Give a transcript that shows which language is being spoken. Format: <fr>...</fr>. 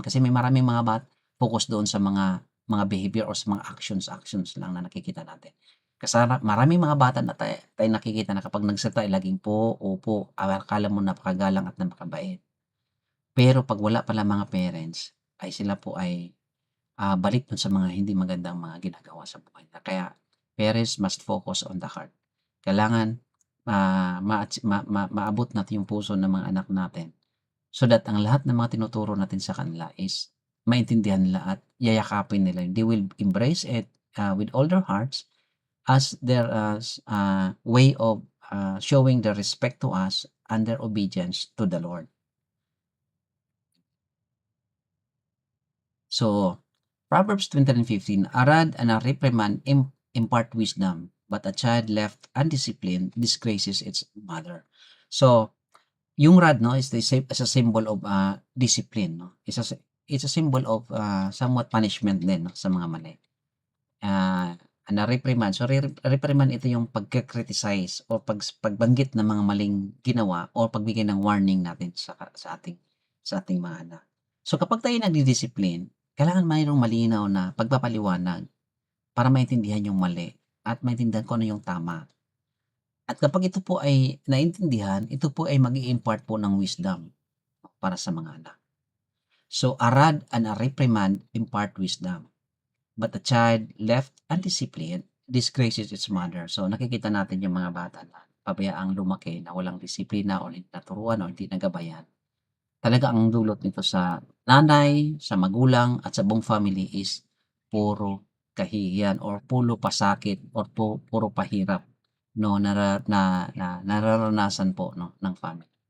<tl>Kasi may maraming mga focus doon sa mga behavior or sa mga actions lang na nakikita natin. Kasi maraming mga bata na tayo nakikita na kapag nagsalita ay laging po, opo, akala mo napakagalang at napakabait. Pero pag wala pala mga parents, ay sila po ay balik dun sa mga hindi magandang mga ginagawa sa buhay nila. Kaya parents must focus on the heart. Kailangan maabot natin yung puso ng mga anak natin so that ang lahat ng mga tinuturo natin sa kanila is maintindihan nila at yayakapin nila.</tl> <en>They will embrace it with all their hearts as their way of showing their respect to us and their obedience to the Lord. So, Proverbs 29:15, a rod and a reprimand impart wisdom, but a child left undisciplined disgraces its mother. So, Yung rod 'no is a symbol of, discipline 'no. It's a symbol of, somewhat punishment</en> <tl>din 'no sa mga mali. Ah, na-reprimand. So, reprimand ito yung pagke-criticize o pagbanggit ng mga maling ginawa o pagbigay ng warning natin sa ating mga anak. So, kapag tayo nagdi-discipline, kailangan mayroong malinaw na pagpapaliwanag para maintindihan yung mali at maintindihan kung ano yung tama. At kapag ito po ay naintindihan, ito po ay mag-i-impart po ng wisdom para sa mga anak.</tl> <en>So, a rod and a reprimand impart wisdom. But a child left undisciplined disgraces its mother.</en> <tl>So, nakikita natin yung mga bata na pabayaang lumaki na walang disiplina o hindi naturuan o hindi nagabayan. Talaga ang dulot nito sa nanay, sa magulang at sa buong family is puro kahihiyan or puro pasakit or puro pahirap no nararanasan po no ng family.</tl>